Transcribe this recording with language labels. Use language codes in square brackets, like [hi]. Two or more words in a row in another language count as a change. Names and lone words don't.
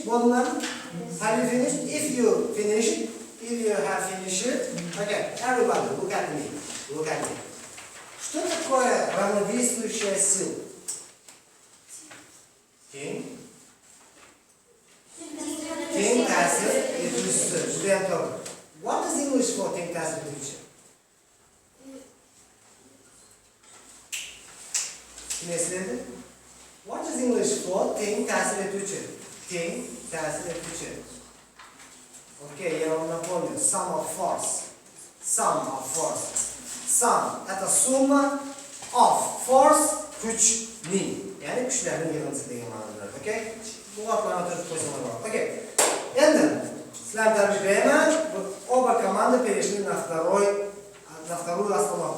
[en] Have you finished? If you have finished it, okay, everybody, look at me. [ru] Что такое равновесующая сила? [uz] Тень ta'sir etuvchisi. Judayam to'g'ri. [en] What is English for [uz] teng ta'sir etuvchi? [en] What is English for [uz] teng ta'sir etuvchi? [ru] Okay, я вам напомню. [en] Sum of force. Sum это summa of force kuchning. [uz] Ya'ni kuchlarning yig'indisi degan ma'noda. [en] Okay? [uz] Bu gaplarni o'tirib qo'ysangiz bo'ladi. [en] Okay. [uz] Endi sizlarni tarbiyalayman. [ru] Oba команды перешли на вторую остановку.